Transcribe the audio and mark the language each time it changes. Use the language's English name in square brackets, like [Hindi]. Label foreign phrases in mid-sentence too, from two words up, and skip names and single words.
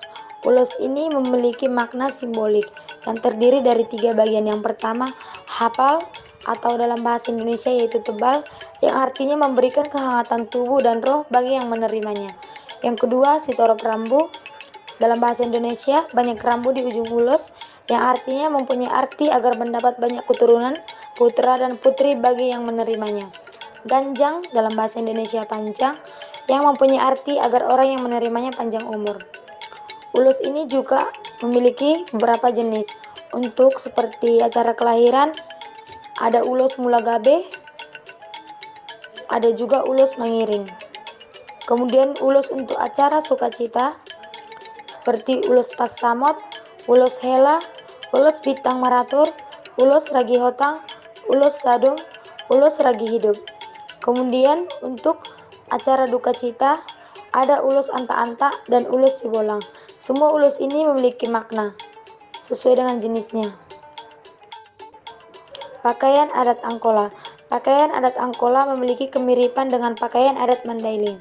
[Indonesian] Ulos ini memiliki makna simbolik yang terdiri dari 3 bagian. Yang pertama, hafal atau dalam bahasa Indonesia yaitu tebal, yang artinya memberikan kehangatan tubuh dan roh bagi yang menerimanya. Yang kedua, sitorop rambu, dalam bahasa Indonesia banyak rambu di ujung ulos, yang artinya mempunyai arti agar mendapat banyak keturunan, putra dan putri bagi yang menerimanya. Ganjang, dalam bahasa Indonesia pancang, yang mempunyai arti agar orang yang menerimanya panjang umur. Ulus ini juga memiliki beberapa jenis. Untuk seperti acara kelahiran, ada ulus mulagabe, ada juga ulus mengiring. Kemudian ulus untuk acara sukacita, seperti ulus pasamot, ulus hela, ulus bintang maratur, ulus ragi hotang, ulus sadung, ulus ragi hidup. Kemudian untuk acara duka cita, ada ulus anta-anta dan ulus sibolang. Semua ulus ini memiliki makna sesuai dengan jenisnya. Pakaian adat Angkola. Pakaian adat Angkola memiliki kemiripan dengan pakaian adat Mandailing.